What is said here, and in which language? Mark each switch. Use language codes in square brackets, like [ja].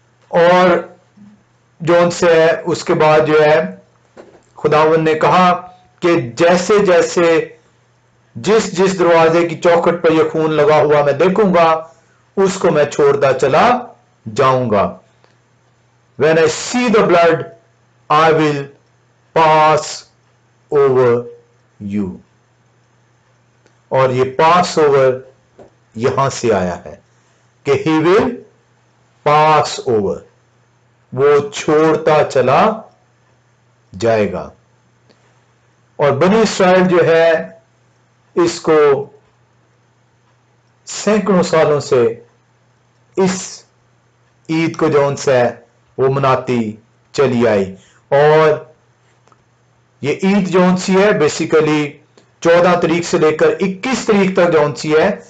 [ur] اور جو ان سے ہے اس کے بعد جو ہے خداوند نے کہا کہ جیسے جیسے جس دروازے کی چوکھٹ پر یہ خون لگا ہوا میں دیکھوں گا اس کو میں چھوڑتا چلا جاؤں گا. [en] When I see the blood, I will pass over you. [ur] اور یہ pass over یہاں سے آیا ہے کہ [en] he will pass over, [ur] وہ چھوڑتا چلا جائے گا. اور بنی اسرائیل جو ہے اس کو سینکڑوں سالوں سے اس عید کو جو ان سے وہ مناتی چلی آئی, اور یہ عید جو ان سی ہے بیسیکلی 14 تاریخ سے لے کر 21 تاریخ تک جو ان سی ہے.